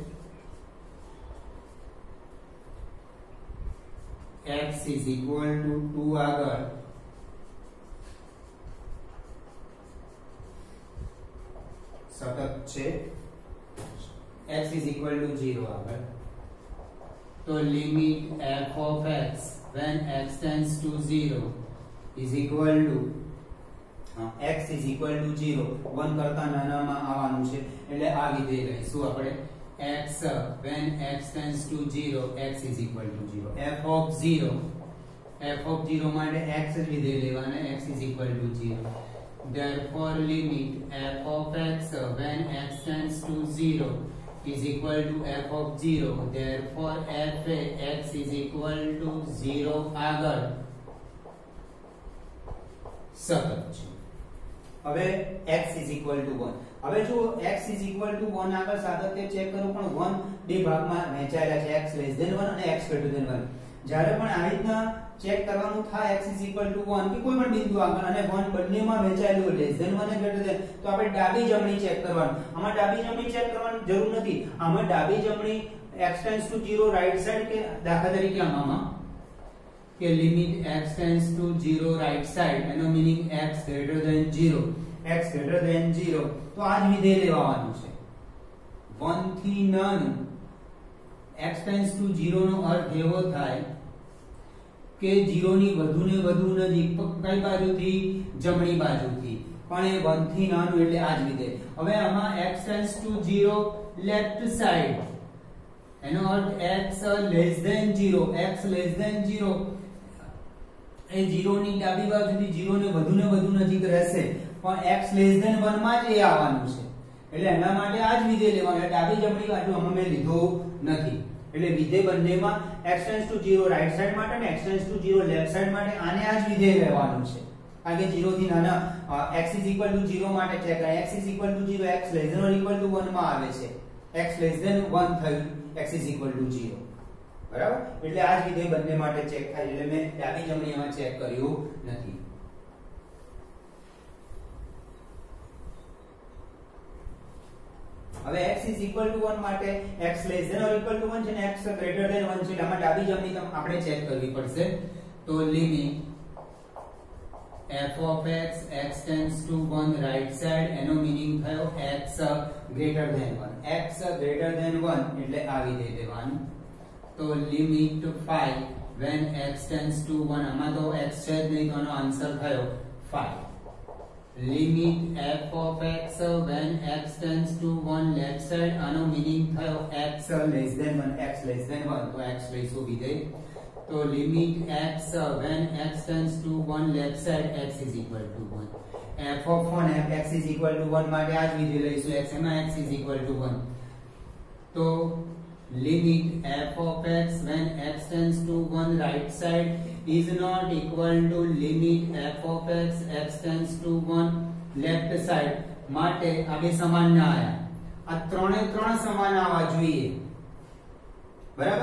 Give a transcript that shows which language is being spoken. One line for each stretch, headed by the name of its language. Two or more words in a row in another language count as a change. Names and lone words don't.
English: x is equal to 2
Gujarati: આગળ સતત છે
English: x is equal to 0
Gujarati: આગળ તો લિમિટ
English: f of x when x tends to 0 is equal to x is equal to 0 1
Gujarati: કરતા નાનામાં આવવાનું છે એટલે આ વિધેય લઈશું આપણે
English: x when x tends to 0 x is equal to 0 f of 0
Gujarati: માટે x જ વિધેય લેવાના
English: x is equal to 0 therefore limit f of x when x tends to 0 is equal to f of 0 therefore f a x is equal to 0
Gujarati: આગળ સતત છે હવે
English: x is equal to 1
Gujarati: હવે જો
English: x is equal to 1
Gujarati: આગળ સાતત્ય ચેક કરો પણ 1 બે ભાગમાં વહેંચાયેલા છે
English: x less than 1
Gujarati: અને
English: x greater than 1
Gujarati: જ્યારે પણ આ રીતના ચેક કરવાનું થાય
English: x is equal to 1
Gujarati: કે કોઈ પણ બિંદુ આગળ અને 1 બંનેમાં વહેંચાયેલું
English: less than 1
Gujarati: અને
English: greater than
Gujarati: તો આપણે ડાબી જમણી ચેક કરવાનું આમાં ડાબી જમણી ચેક કરવાની જરૂર નથી આમાં ડાબી જમણી
English: x tends to 0 right side
Gujarati: કે દાખલા તરીકે આમાં કે લિમિટ
English: x tends to
Gujarati: 0
English: right side
Gujarati: એનો મીનિંગ
English: x greater than 0
Gujarati: તો આ જ વિધેય લેવાનું છે 1 થી નાનું
English: x tends to 0
Gujarati: નો અર્થ એવો થાય કે 0 ની વધુ ને વધુ નજીક કઈ બાજુથી જમણી બાજુથી પણ એ 1 થી નાનું એટલે આ જ વિધેય હવે આમાં
English: x tends to 0 left side
Gujarati: એનો અર્થ
English: x less than 0
Gujarati: એ 0 ની ડાબી બાજુથી 0 ને વધુ નજીક રહેશે પણ
English: x less than 1
Gujarati: માં જ એ આવવાનું છે એટલે એના માટે આ જ વિધેય લેવાનું ડાબી જમણી બાજુ આમાં મેં લીધો નથી એટલે વિધેય બંનેમાં
English: x tends to 0 right side
Gujarati: માટે અને
English: x tends to 0 left side
Gujarati: માટે આને આ જ વિધેય લેવાનું છે કારણ કે 0 થી નાના
English: x is equal to 0
Gujarati: માટે ચેક કરે
English: x is equal to 0 x less than or equal to 1
Gujarati: માં આવે છે
English: x less than 1
Gujarati: થયું
English: x is equal to 0
Gujarati: બરાબર એટલે આ જ વિધેય બંને માટે ચેક થાય એટલે મેં ડાબી જમણી એમાં ચેક કર્યું નથી હવે
English: x is equal to 1
Gujarati: માટે
English: x less than or equal to 1
Gujarati: છે ને
English: x greater than 1
Gujarati: છે આમાં ડાબી જમણી આપણે ચેક કરવી પડશે તો લિમિટ
English: f of x x tends to 1 right side
Gujarati: એનો મીનિંગ થયો x
English: greater than 1 x greater than 1
Gujarati: એટલે આ વિધેય લેવાનું તો લિમિટ 5
English: when x tends to 1
Gujarati: આમાં તો x છે જ નહીં તો આનો આન્સર થયો 5 લિમિટ f
English: of x when x tends to 1 left side
Gujarati: આનો મીનિંગ થયો
English: x less than 1 x less than 1
Gujarati: તો x લઈશું વિધેય તો લિમિટ
English: x when x tends to 1
Gujarati: left side
English: x is equal to 1
Gujarati: f of 1 f x is equal to 1 માટે આ જ વિધેય લઈશું x એમાં x is equal to 1 તો
English: limit f of x when x tends to 1
Gujarati: right side is not equal to limit f of x x tends to 1
English: left side
Gujarati: માટે આ બે સમાન ના આયા, આ ત્રણે ત્રણ સમાન આવવા જોઈએ, બરાબર?